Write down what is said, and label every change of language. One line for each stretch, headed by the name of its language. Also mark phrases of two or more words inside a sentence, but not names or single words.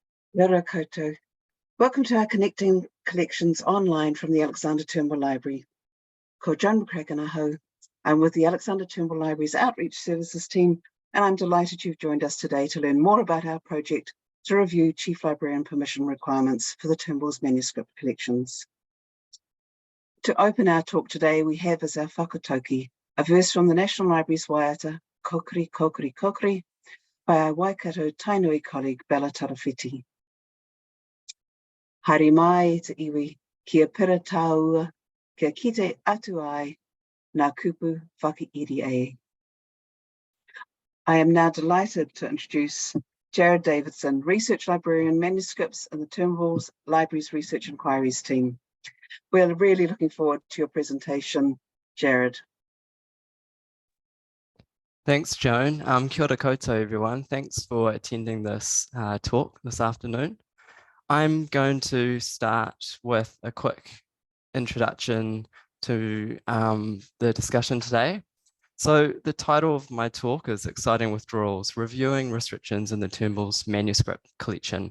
Māori: Kia ora koutou.
English: Welcome to our Connecting Collections online from the Alexander Turnbull Library.
Māori: Ko Joan McCracken aho.
English: I'm with the Alexander Turnbull Library's Outreach Services team, and I'm delighted you've joined us today to learn more about our project to review Chief Librarian permission requirements for the Turnbull's manuscript collections. To open our talk today, we have as our whakatauki a verse from the National Library's waiata, Kokiri, Kokiri, Kokiri, by our Waikato Tainui colleague, Bella Tarawhiti.
Māori: Haere mai te iwi, kia pira tāua, kia kite atu ai, ngā kupu whakiiri e.
English: I am now delighted to introduce Jared Davidson, Research Librarian Manuscripts in the Turnbull's Libraries Research Inquiries team. We're really looking forward to your presentation, Jared. Thanks, Joan.
Māori: Kia ora koutou,
English: everyone. Thanks for attending this talk this afternoon. I'm going to start with a quick introduction to the discussion today. So the title of my talk is Exciting Withdrawals, Reviewing Restrictions in the Turnbull's Manuscript Collection.